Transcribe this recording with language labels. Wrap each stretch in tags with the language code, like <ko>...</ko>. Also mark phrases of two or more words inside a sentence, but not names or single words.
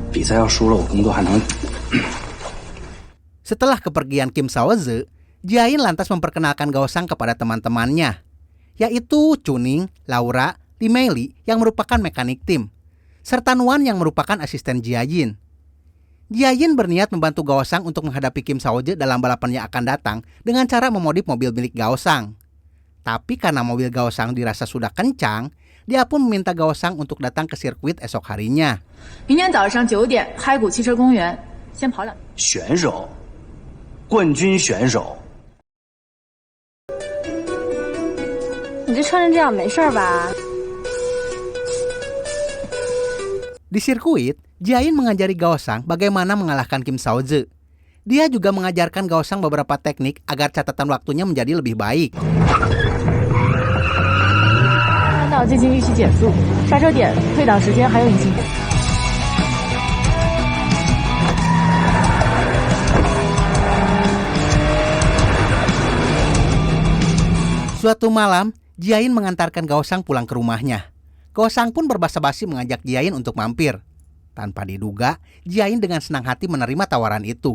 <id>Setelah kepergian Kim Shaoze, Jia Yin lantas memperkenalkan Gao Shang kepada teman-temannya, yaitu Chuning, Laura, Li Meili yang merupakan mekanik tim, serta Nuan yang merupakan asisten Jia Yin. Jia Yin berniat membantu Gao Shang untuk menghadapi Kim Shaoze dalam balapan yang akan datang dengan cara memodif mobil milik Gao Shang. Tapi karena mobil Gao Shang dirasa sudah kencang, dia pun meminta Gao Shang untuk datang ke sirkuit esok harinya.</id> <zh>明天早上9点，嗨谷汽车公园，先跑2。选手，冠军选手。你这穿成这样没事吧？</zh> <id>Di sirkuit, Jia Yin mengajari Gao Shang bagaimana mengalahkan Kim Shaoze. Dia juga mengajarkan Gao Shang beberapa teknik agar catatan waktunya menjadi lebih baik.</id> <zh>看到进行预期减速，刹车点、退档时间还有引擎。</zh> <id>Suatu malam, Jia Yin mengantarkan Gao Shang pulang ke rumahnya. Gao Shang pun berbasa-basi mengajak Jia Yin untuk mampir. Tanpa diduga, Jia Yin dengan senang hati menerima tawaran itu.</id>